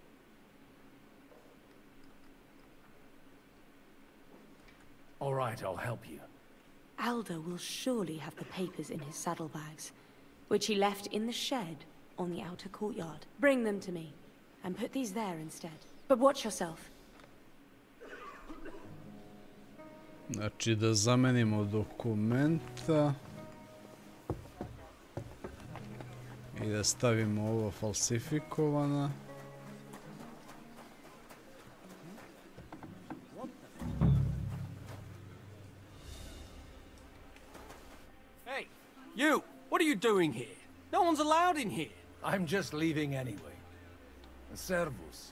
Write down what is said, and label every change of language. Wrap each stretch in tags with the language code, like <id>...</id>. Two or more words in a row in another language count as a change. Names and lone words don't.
<en>All right, I'll help you. Alder will surely have the papers in his saddlebags, which he left in the shed on the outer courtyard. Bring them to me, and put these there instead. But watch yourself.</en> <sr>Znači da zamenimo dokumenta i da stavimo ovo falsifikovana.</sr> <en>Hey, you! What are you doing here? No one's allowed in here. I'm just leaving anyway. Servus.</en>